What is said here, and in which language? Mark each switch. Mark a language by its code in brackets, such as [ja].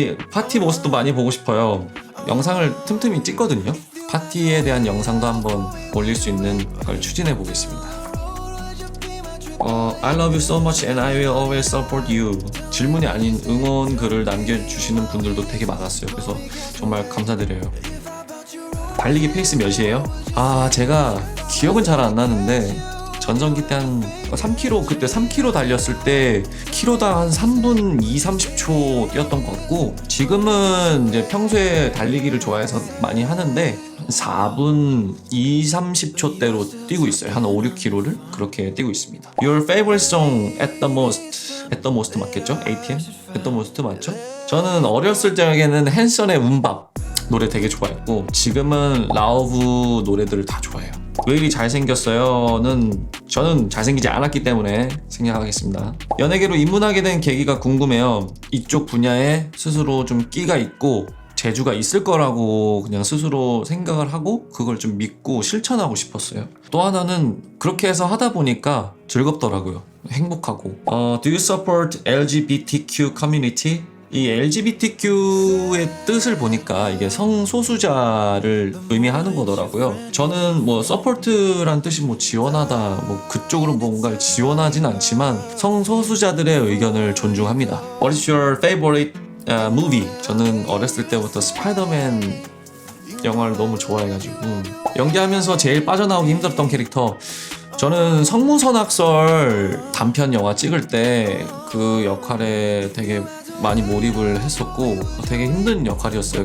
[ko] 파티 모습도 많이 보고 싶어요. 영상을 틈틈이 찍거든요. 파티에 대한 영상도 한번 올릴 수 있는 걸 추진해 보겠습니다. [en] I love you so much and I will always support you. [ko] 질문이 아닌 응원 글을 남겨주시는 분들도 되게 많았어요. 그래서 정말 감사드려요. 달리기 페이스 몇이에요? 제가 기억은 잘 안 나는데 전성기 때 한 3km, 그때 3km 달렸을 때 키로당 한 3분 2, 30초 뛰었던 것 같고, 지금은 이제 평소에 달리기를 좋아해서 많이 하는데 4분 2, 30초대로 뛰고 있어요. 한 5, 6km를 그렇게 뛰고 있습니다. [en] Your favorite song at the most [ko] 맞겠죠? [en] ATM? at the most [ko] 맞죠? 저는 어렸을 적에는 핸선의 운밥 노래 되게 좋아했고 지금은 라우브 노래들을 다 좋아해요. 왜 이리 잘생겼어요는 저는 잘생기지 않았기 때문에 생략하겠습니다. 연예계로 입문하게 된 계기가 궁금해요. 이쪽 분야에 스스로 좀 끼가 있고 재주가 있을 거라고 그냥 스스로 생각을 하고 그걸 좀 믿고 실천하고 싶었어요. 또 하나는 그렇게 해서 하다 보니까 즐겁더라고요. 행복하고. [en] Do you support LGBTQ community? [ko] 이 LGBTQ의 뜻을 보니까 이게 성소수자를 의미하는 거더라고요. 저는 서포트란 뜻이 지원하다 그쪽으로 뭔가를 지원하진 않지만 성소수자들의 의견을 존중합니다. [en] What is your favorite movie? [ko] 저는 어렸을 때부터 스파이더맨 영화를 너무 좋아해가지고 연기하면서 제일 빠져나오기 힘들었던 캐릭터, 저는 성무선악설 단편 영화 찍을 때 그 역할에 되게 많이 몰입을 했었고 되게 힘든 역할이었어요.